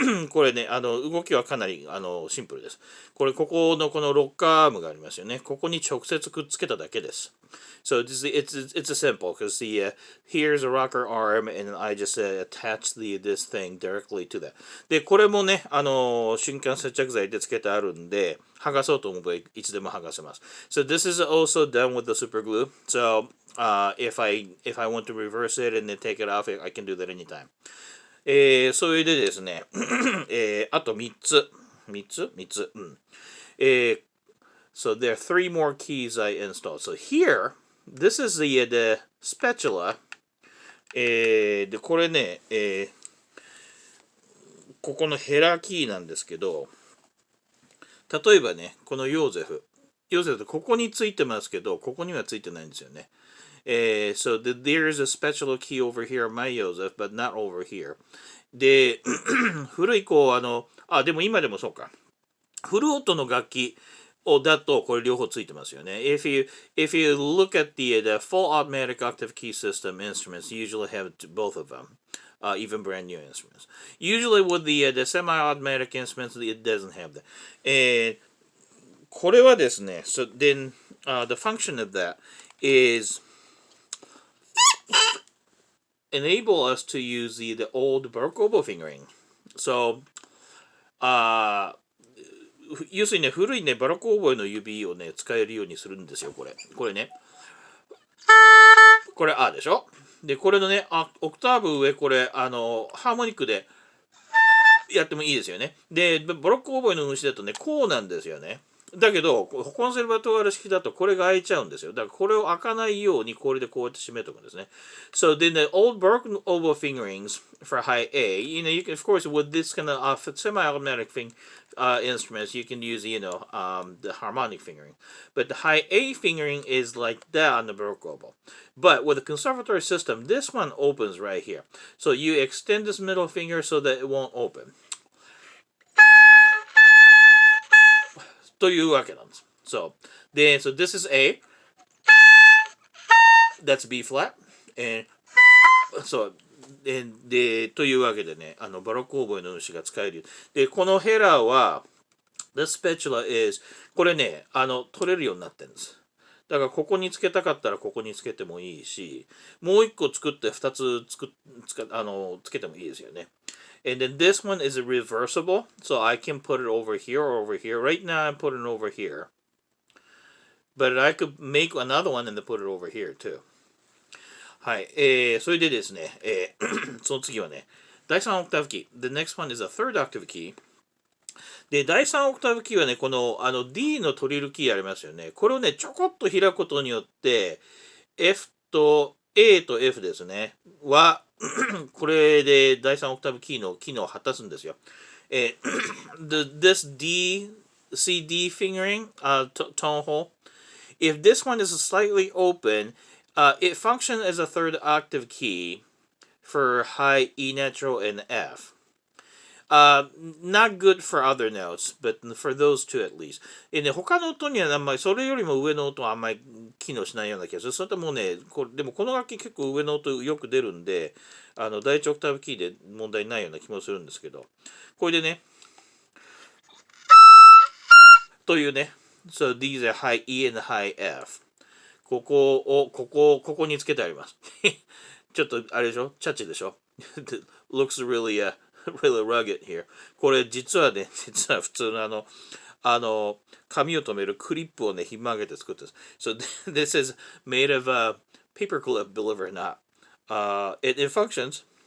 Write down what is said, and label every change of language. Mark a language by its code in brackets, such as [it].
[ja] これね、動きはかなりシンプルです。ここのこのロッカーアームがありますよね。ここに直接くっつけただけです。 [en] So it's a simple because here's a rocker arm and I just attach this thing directly to that. [ja] で、これもね、瞬間接着剤でつけてあるんで、剥がそうと思えばいつでも剥がせます。 [en] So this is also done with the super glue. So if I want to reverse it and then take it off, I can do that anytime. [ja] それでですね、あと3つ。3つ、うん。 [en] So there are 3 more keys I installed. So here, this is the spatula. [ja] で、これね、ここのヘラキーなんですけど、例えばね、このヨーゼフってここについてますけど、ここにはついてないんですよね。 [en] So there is a spatula key over here, my Joseph, but not over here. [ja] で、古いでも今でもそうか。フルートの楽器だとこれ両方ついてますよね。 [en] If you look at the full automatic octave key system instruments, you usually have both of them, even brand new instruments. Usually with the semi-automatic instruments, it doesn't have that. [ja] これはですね、 [en] so then the function of that is enable us to use the old Baroque oboe fingering. [ja] So, 要するにね、古いね、バロックオーボエの指をね、使えるようにするんですよ、これね。これ、でしょ？で、これのね、オクターブ上、これ、ハーモニックでやってもいいですよね。で、バロックオーボエの虫だとね、こうなんですよね。だけど、コンセルバトワール式だとこれが開いちゃうんですよ。だからこれを開かないようにこれでこうやって締めておくんですね。 [en] So then the old Baroque oboe fingerings for high A, you can, of course, with this kind of semi-automatic instruments, you can use, the harmonic fingering. But the high A fingering is like that on the Baroque oboe. But with the conservatory system, this one opens right here. So you extend this middle finger so that it won't open. [ja] というわけなんです。 [en] So this is A. That's B flat. And so, [ja] というわけでね、バロックオーボエの虫が使える。で、このヘラは、 [en] the spatula is, [ja] これね、取れるようになってるんです。だからここにつけたかったらここにつけてもいいし、もう一個作って2つつけてもいいですよね。 [en] And then this one is reversible, so I can put it over here or over here. Right now I'm putting it over here. But I could make another one and then put it over here too. [ja] はい。それでですね、その次はね、第3オクターブキー。 [en] The next one is a third octave key. [ja] で、第3オクターブキーはね、このD のトリルキーありますよね。これをね、ちょこっと開くことによって、F と A と F ですね、は、これで第3オクターブキーの機能を果たすんですよ。 [en] this C-D fingering, tone hole, if this one is slightly open, it functions as a third octave key for high E natural and F. Not good for other notes, but for those two at least. [ja] ね、他の音にはあんまり、それよりも上の音はあんまり機能しないような気がする。それともね、でもこの楽器結構上の音よく出るんで、第1オクターブキーで問題ないような気もするんですけど、これでね、というね、 so these are high E and high F. ここにつけてあります。ちょっとあれでしょ？チャッチでしょ？ [en] Looks really, really rugged here. [ja] これ実は普通の紙を留めるクリップをね、ひん曲げて作ってるんです。 [en] So this is made of paper clip, believe it or not. It functions.